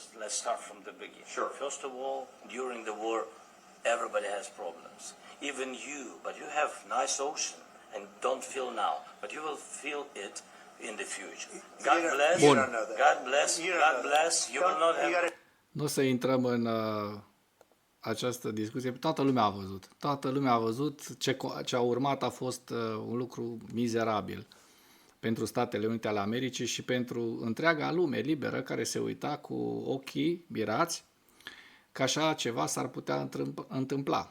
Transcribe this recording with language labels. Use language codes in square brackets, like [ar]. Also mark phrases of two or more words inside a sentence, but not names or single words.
[en] Let's start from the beginning. Sure. First of all, during the war, everybody has problems. Even you, but you have nice ocean and don't feel now, but you will feel it in the future. God bless. [ro] Bun. [en] God bless. God bless. You will not have. [ro] Nu o să intrăm în această discuție. Toată lumea a văzut. Toată lumea a văzut. Ce a urmat a fost un lucru mizerabil pentru Statele Unite ale Americii și pentru întreaga lume liberă care se uita cu ochii mirați că așa ceva s-ar putea întâmpla.